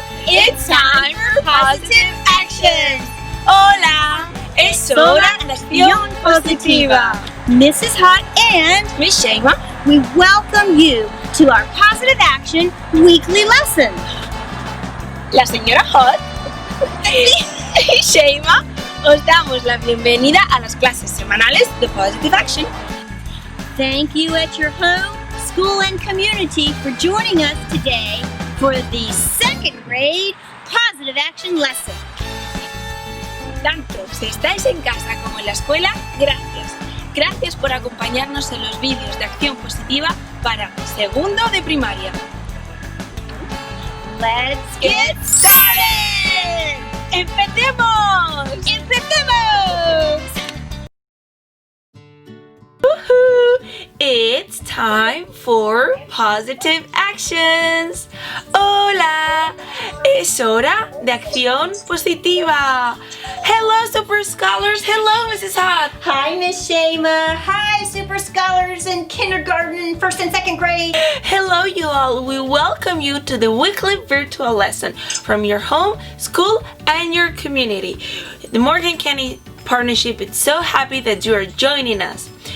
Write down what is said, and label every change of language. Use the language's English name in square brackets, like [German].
[English] It's time for positive actions. [Spanish] Hola, es hora de acción positiva. [English] Mrs. Hot and Miss Sheima, we welcome you to our positive action weekly lesson. [Spanish] la señora Hot y Sheima, os damos la bienvenida a las clases semanales de Positive Action. [English] Thank you at your home, school, and community for joining us today for the second grade positive action lesson. [Spanish] Tanto si estáis en casa como en la escuela, gracias. Gracias por acompañarnos en los vídeos de acción positiva para segundo de primaria. [English] Let's get started! [Spanish] ¡Empecemos! ¡Empecemos! Woohoo! [English] It's time for positive actions. [Spanish] Hola, es hora de acción positiva. [English] Hello, Super Scholars. Hello, Mrs. Hot. Hi, Miss Sheima. Hi, Super Scholars in kindergarten, first and second grade. Hello, you all. We welcome you to the weekly virtual lesson from your home, school, and your community. The Morgan County Partnership is so happy that you are joining us.